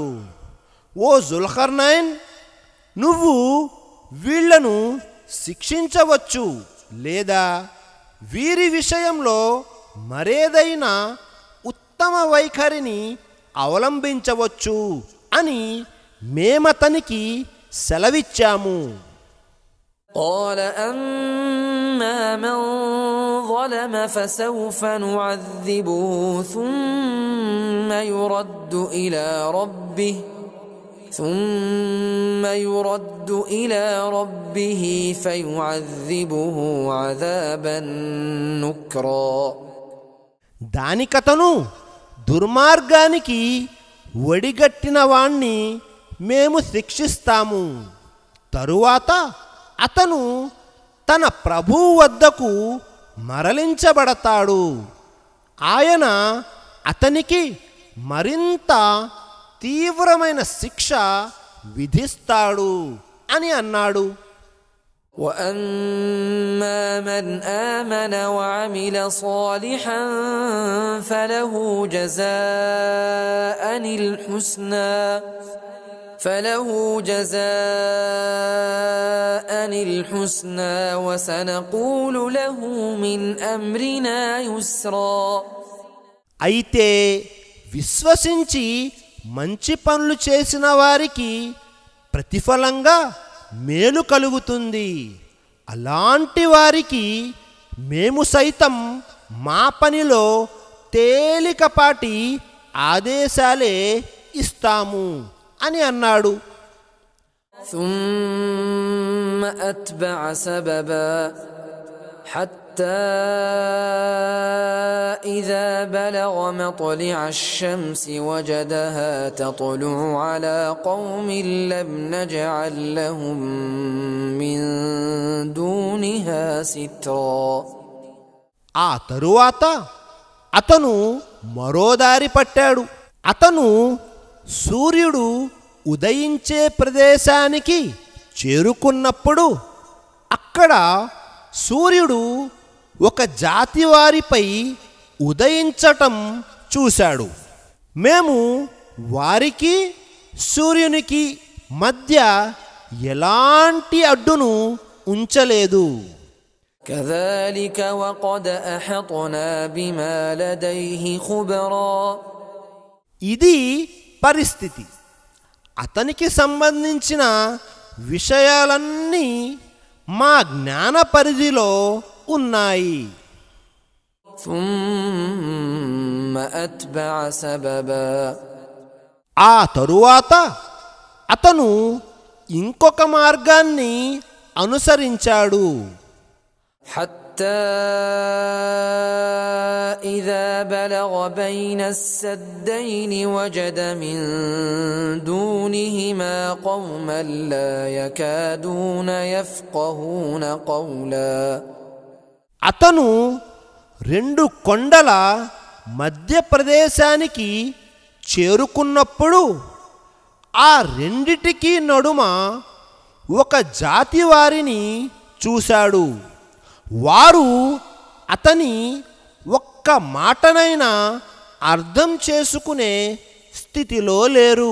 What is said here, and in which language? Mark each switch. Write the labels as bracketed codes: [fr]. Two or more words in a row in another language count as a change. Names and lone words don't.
[te] ఓ జుల్కర్నైన్, నువ్వు వీళ్లను శిక్షించవచ్చు లేదా వీరి విషయంలో మరేదైనా ఉత్తమ వైఖరిని అవలంబించవచ్చు అని మేమతనికి సెలవిచ్చాము. [ar] قال أما من ظلم فسوف نعذبه ثم يرد إلى ربه فيعذبه عذابا نكرا. [te] దానికతను దుర్మార్గానికి ఒడిగట్టిన వాణ్ణి మేము శిక్షిస్తాము. తరువాత అతను తన ప్రభువు వద్దకు మరలించబడతాడు. ఆయన అతనికి మరింత తీవ్రమైన శిక్ష విధిస్తాడు అని అన్నాడు. [ar] وَأَمَّا مَنْ آمَنَ وَعَمِلَ صَالِحًا فَلَهُ جَزَاءً الْحُسْنَى وَسَنَقُولُ لَهُ مِنْ أَمْرِنَا يُسْرًا. [te] అయితే విశ్వసించి మంచి పనులు చేసిన వారికి ప్రతిఫలంగా మేలు కలుగుతుంది. అలాంటి వారికి మేము సైతం మా పనిలో తేలికపాటి ఆదేశాలే ఇస్తాము అని అన్నాడు. [ar] ثُمَّ أَتْبَعَ سَبَبًا حَتَّى إِذَا بَلَغَ مَطْلِعَ الشَّمْسِ وَجَدَهَا تَطْلُعُ عَلَى قَوْمٍ لَّمْ نَجْعَل لَّهُم مِّن دُونِهَا سِتْرًا. [te] ఆ తరువాత అతను మరో దారి పట్టాడు. అతను సూర్యుడు ఉదయించే ప్రదేశానికి చేరుకున్నప్పుడు అక్కడ సూర్యుడు ఒక జాతి వారిపై ఉదయించటం చూశాడు. మేము వారికి సూర్యునికి మధ్య ఎలాంటి అడ్డును ఉంచలేదు. [ar] كذلك وقد أحطنا بما لديه خبرا. [te] ఇది పరిస్థితి. అతనికి సంబంధించిన విషయాలన్నీ మా జ్ఞాన పరిధిలో ఉన్నాయి. [ar] ثم أتبع سببا. [te] ఆ తరువాత అతను ఇంకొక మార్గాన్ని అనుసరించాడు. [ar] حتى إذا بلغ بين السدين وجد من دونهما قوما لا يكادون يفقهون قولا. [te] అతను రెండు కొండల మధ్య ప్రదేశానికి చేరుకున్నప్పుడు ఆ రెండిటికి నడుమ ఒక జాతి వారిని చూశాడు. వారు అతని ఒక్క మాటనైనా అర్థం చేసుకునే స్థితిలో లేరు.